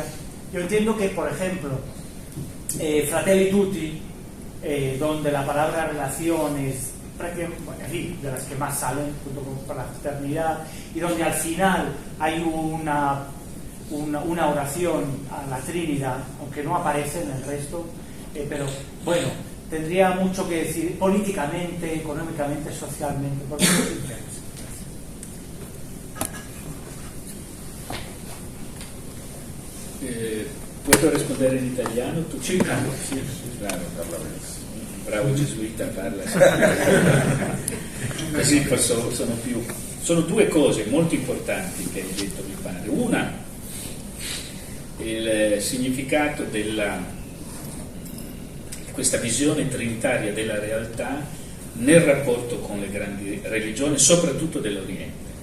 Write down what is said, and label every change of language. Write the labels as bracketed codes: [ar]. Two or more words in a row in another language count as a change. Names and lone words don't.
[es] Yo entiendo que, por ejemplo, Fratelli Tutti, donde la palabra relación es prácticamente, de las que más salen, junto con la fraternidad, y donde al final hay una oración a la Trinidad, aunque no aparece en el resto, pero tendría mucho que decir políticamente, económicamente, socialmente. ¿Por qué nos interesa? ¿Puedo responder en italiano? [it] Tu sì, [es] claro. [it] Un bravo gesuita parla. Così sono due cose molto importanti che hai detto, mi pare. Una, il significato questa visione trinitaria della realtà nel rapporto con le grandi religioni, soprattutto dell'Oriente.